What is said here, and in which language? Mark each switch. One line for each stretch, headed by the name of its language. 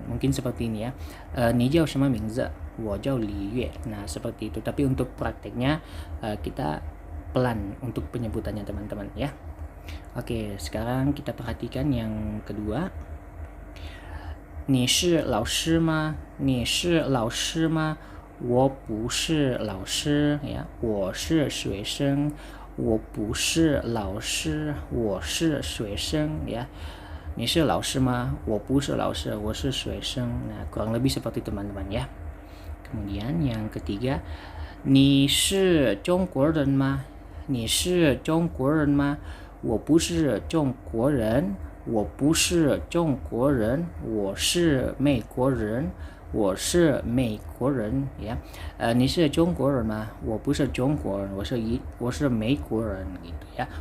Indonesian: Mungkin seperti ini ya.
Chinese: Ni jiao shenme mingzi? Wo jiao Li Yue.
Indonesian: Nah, seperti itu. Tapi untuk prakteknya kita pelan untuk penyebutannya teman-teman ya. Oke, sekarang kita perhatikan yang kedua.
Chinese: 你是老师吗？你是老师吗？我不是老师呀，我是学生。我不是老师，我是学生呀。你是老师吗？我不是老师，我是学生.
Indonesian: Nah, kurang lebih seperti teman-teman ya. Kemudian yang ketiga,
Chinese: 你是中国人吗？你是中国人吗？我不是中国人。我不是中国人，我是美国人，我是美国人呀。你是中国人吗？我不是中国人，我是美国人
Indonesian: gitu ya.